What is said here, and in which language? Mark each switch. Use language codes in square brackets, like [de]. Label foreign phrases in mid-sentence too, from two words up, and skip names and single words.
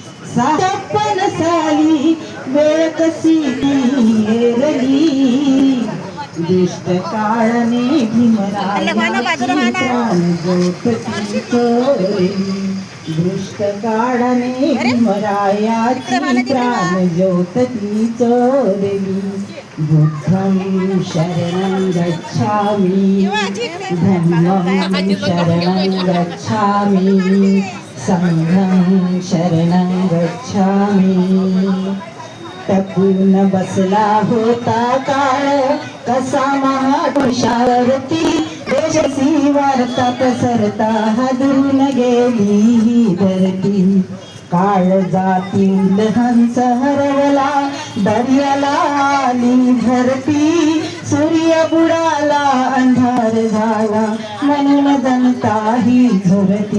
[mr] 56 साली वेळ कशी हेरली, दुष्ट काळाने भीमरायाची प्राण ज्योत चोरली, दुष्ट काळाने भीमरायाची प्राण ज्योत चोरली. [pi] बुद्धं शरणं गच्छामि, धम्मं शरणं गच्छामि, संघं शरणं गच्छामि. [mr] टपून बसला होता काळ कसा महापुरुषावरती, देशसी वार्ता पसरता हादरून गेली ही धरती. काळ जातील हंस हरवला, दर्याला आली भरती, सूर्य बुडाला अंधार झाला, म्हणून जनता ही झुरती.